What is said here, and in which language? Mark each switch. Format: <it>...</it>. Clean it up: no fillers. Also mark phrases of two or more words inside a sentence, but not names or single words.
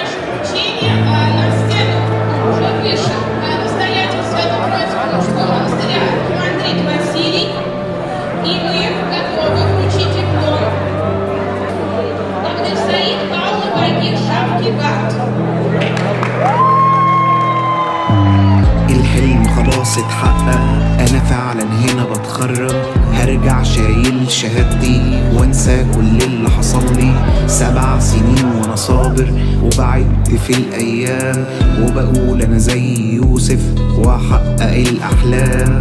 <ru>вручения на сцену уже вышел настоятель Свято-Троицкого мужского монастыря Андрей Василий, и мы готовы вручить диплом. Дагдар Саид Паула Багир Шавкигат.</ru> <ar>الحلم خلاص اتحقق، انا فعلا هنا بتخرج، هرجع شايل شهادتي وانسى كل اللي حصل لي. 7 سنين وانا صابر وبعد في الايام، وبقول انا زي يوسف واحقق الاحلام.</ar>